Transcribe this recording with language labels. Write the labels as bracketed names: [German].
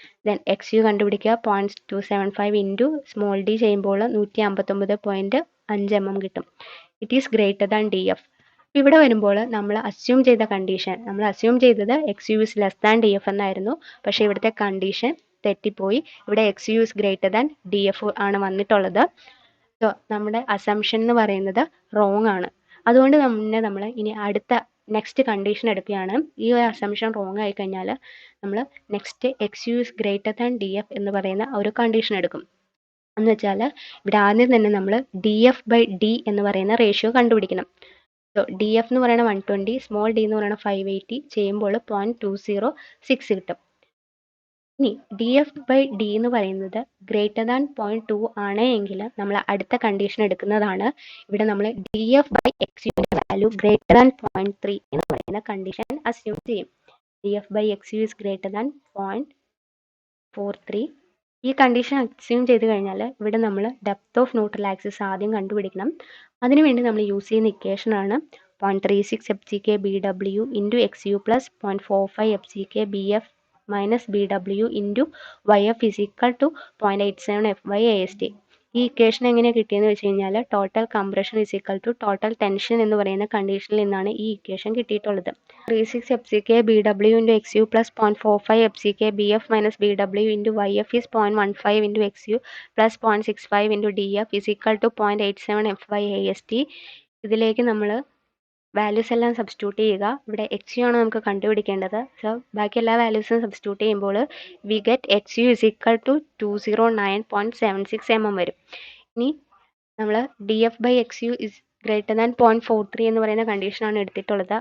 [Malayalam] Then XU കണ്ടുപിടിക്കുക 0.275 into small d ചെയ്യുമ്പോൾ 159.5 mm കിട്ടും. [English] It is greater than DF. [Malayalam] ഇവിടെ വരുമ്പോൾ നമ്മൾ അസ്യൂം ചെയ്ത കണ്ടീഷൻ, നമ്മൾ അസ്യൂം ചെയ്തത് [English] XU is less than DF [Malayalam] എന്നായിരുന്നു, പക്ഷേ ഇവിടുത്തെ കണ്ടീഷൻ തെറ്റിപ്പോയി. ഇവിടെ [English] XU is greater than DF [Malayalam] ആണ് വന്നിട്ടുള്ളത്. സോ നമ്മുടെ അസംഷൻ എന്ന് പറയുന്നത് റോങ് ആണ്. അതുകൊണ്ട് നമ്മൾ ഇനി അടുത്ത നെക്സ്റ്റ് കണ്ടീഷൻ എടുക്കുകയാണ്. ഈ ഒരു അസംഷൻ റോങ് ആയി കഴിഞ്ഞാൽ നമ്മൾ next [English] XU is greater than DF [Malayalam] എന്ന് പറയുന്ന ഒരു കണ്ടീഷൻ എടുക്കും. എന്ന് വെച്ചാൽ ഇവിടെ ആദ്യം തന്നെ നമ്മൾ DF/D എന്ന് പറയുന്ന റേഷ്യോ കണ്ടുപിടിക്കണം. സോ DF എന്ന് പറയുന്നത് 120, സ്മോൾ d എന്ന് പറയുന്നത് 580 ചെയ്യുമ്പോൾ 0.206 കിട്ടും. ഇനി DF/D എന്ന് പറയുന്നത് ഗ്രേറ്റർ ദാൻ 0.2 ആണ് എങ്കിൽ നമ്മൾ അടുത്ത കണ്ടീഷൻ എടുക്കുന്നതാണ്. ഇവിടെ നമ്മൾ DF/XUന്റെ വാല്യൂ ഗ്രേറ്റർ ദാൻ 0.3 എന്ന് പറയുന്ന കണ്ടീഷൻ അസ്യൂം ചെയ്യും. [English] DF/XU is greater than 0.43. [Malayalam] ഈ കണ്ടീഷൻ അസ്യൂം ചെയ്ത് കഴിഞ്ഞാൽ ഇവിടെ നമ്മൾ ഡെപ്ത് ഓഫ് ന്യൂട്രൽ ആക്സിസ് ആദ്യം കണ്ടുപിടിക്കണം. അതിനുവേണ്ടി നമ്മൾ യൂസ് ചെയ്യുന്ന ഇക്വേഷനാണ് 0.36 FCK BW into XU + 0.45 FCK BF - BW into YF [English] is equal to 0.87 FY/AST. [Malayalam] ഈ ഇക്വേഷൻ എങ്ങനെയാണ് കിട്ടിയെന്ന് വെച്ച് കഴിഞ്ഞാൽ total compression is equal to total tension എന്ന് പറയുന്ന കണ്ടീഷനിൽ നിന്നാണ് ഈ ഇക്വേഷൻ കിട്ടിയിട്ടുള്ളത്. 36 FCK BW into XU + 0.45 FCK BF - BW into YF is 0.15 into XU + 0.65 into DF [English] is equal to 0.87 FY/AST. [Malayalam] ഇതിലേക്ക് നമ്മൾ വാല്യൂസ് എല്ലാം സബ്സ്റ്റിറ്റ്യൂട്ട് ചെയ്യുക. ഇവിടെ XU ആണ് നമുക്ക് കണ്ടുപിടിക്കേണ്ടത്. സോ ബാക്കി എല്ലാ വാല്യൂസും സബ്സ്റ്റിറ്റ്യൂട്ട് ചെയ്യുമ്പോൾ [English] we get XU is equal to 209.76 mm [Malayalam] വരും. ഇനി നമ്മൾ [English] D F by X U is greater than 0.43 [Malayalam] എന്ന് പറയുന്ന കണ്ടീഷനാണ് എടുത്തിട്ടുള്ളത്.